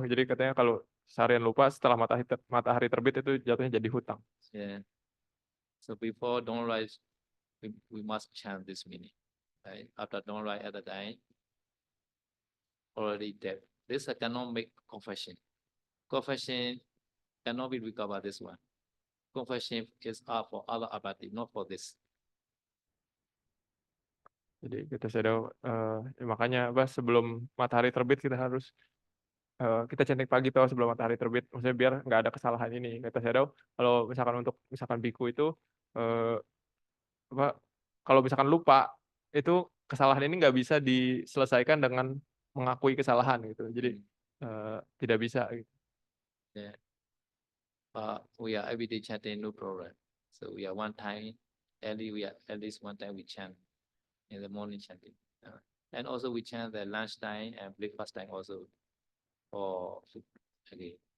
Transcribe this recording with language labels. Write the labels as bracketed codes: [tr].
[id] Jadi katanya kalau seharian lupa, setelah matahari terbit itu jatuhnya jadi hutang. [en] Yeah. So before dawn rise, we must chant this meaning. Right? After dawn rise at the time, already dead. This I cannot make confession. Confession cannot be recovered this one. Confession is for other abati, not for this. [id] Jadi kita Shadow, ya makanya sebelum matahari terbit kita harus kita chanting pagi toh sebelum matahari terbit, maksudnya biar nggak ada kesalahan ini, kata Shadow. Kalau misalkan biku itu kalau misalkan lupa, itu kesalahan ini nggak bisa diselesaikan dengan mengakui kesalahan gitu. Jadi tidak bisa gitu. [en] Yeah. We are everyday chanting, no problem. So we are one time, at least one time we chant in the morning chanting. And also we chant the lunch time and breakfast time also for again.